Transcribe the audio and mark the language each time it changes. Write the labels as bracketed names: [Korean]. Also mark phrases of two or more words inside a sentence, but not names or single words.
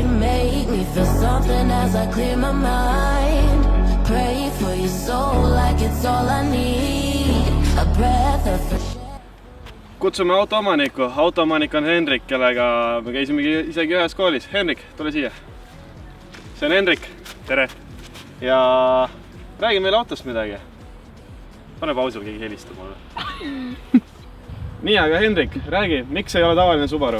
[English] Make me feel something as I clear my mind. Pray for your soul like it's all I need. A breath of fresh air. [Estonian] Kutsume autoomanikku. Autoomanik on Henrik, kellega me käisime isegi ühes koolis. Henrik, tule siia. See on Henrik. Tere. Ja räägi meile autost midagi. Pane pausil, keegi helistab mulle. Nii, aga Henrik, räägi, miks ei ole tavaline Subaru?